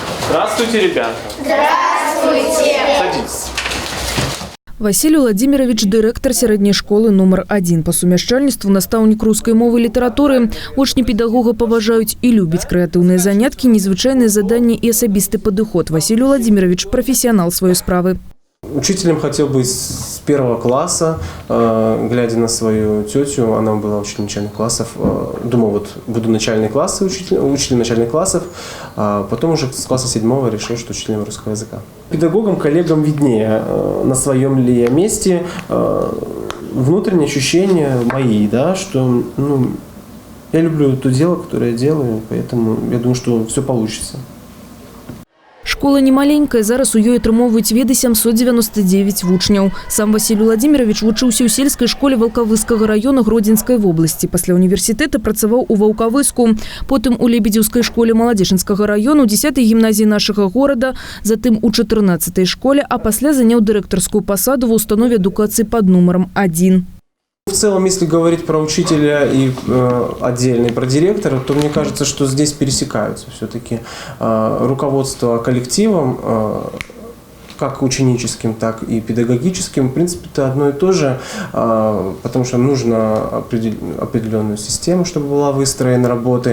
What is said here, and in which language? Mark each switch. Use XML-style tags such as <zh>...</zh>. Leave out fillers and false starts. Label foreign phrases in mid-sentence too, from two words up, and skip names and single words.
<ru>Здравствуйте, ребята. Здравствуйте. Садитесь. Василий Владимирович – директор средней школы номер 1.</ru> <be>По сумяшчальніцтву настаўнік рускай мовы і літаратуры. Вучні педагога паважаюць і любяць крэатыўныя заняткі, незвычайныя заданні і асабісты падыход.</be> <ru>Василий Владимирович – профессионал своей справы. Учителем хотел быть с 1 класса, глядя на свою тетю, она была учителем начальных классов. Думал, вот буду начальные классы, учителем начальных классов, а потом уже с класса 7 решил, что учителем русского языка. Педагогам, коллегам виднее, на своем ли я месте, внутренние ощущения мои, да, что я люблю то дело, которое я делаю, поэтому я думаю, что все получится.</ru> <be>Школа немаленькая, зараз у ёй атрымоўваюць веды 799 вучняў. Сам Василий Владимирович вучыўся ў сельскай школе Ваўкавыскага района Гродзенскай вобласці. Пасля універсітэта працаваў у Ваўкавыску, потым у Лебедзеўскай школе Маладзечынскага району, 10-й гімназіі нашага горада, затым у 14-й школе, а пасля заняў дырэктарскую пасаду в установе адукацыі пад нумаром 1.</be> <ru>В целом, если говорить про учителя и отдельно про директора, то мне кажется, что здесь пересекаются все-таки руководство коллективом, как ученическим, так и педагогическим. В принципе, это одно и то же, потому что нужно определенную систему, чтобы была выстроена работы.</ru>